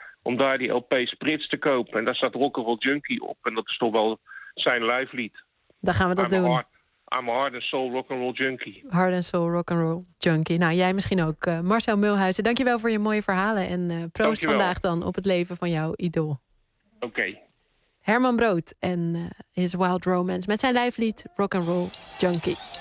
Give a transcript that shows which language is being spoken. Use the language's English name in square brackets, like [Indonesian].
[Dutch] Om daar die LP Sprits te kopen. En daar staat Rock'n'Roll Junkie op. En dat is toch wel zijn lijflied. Dan gaan we dat doen. [English] I'm a hard and soul rock'n'roll junkie. Hard and soul rock'n'roll junkie. [Dutch] Nou, jij misschien ook. Marcel Mulhuizen, dankjewel voor je mooie verhalen. En proost dankjewel. Vandaag dan op het leven van jouw idool. Oké. Herman Brood en his Wild Romance. Met zijn lijflied Rock'n'roll Junkie.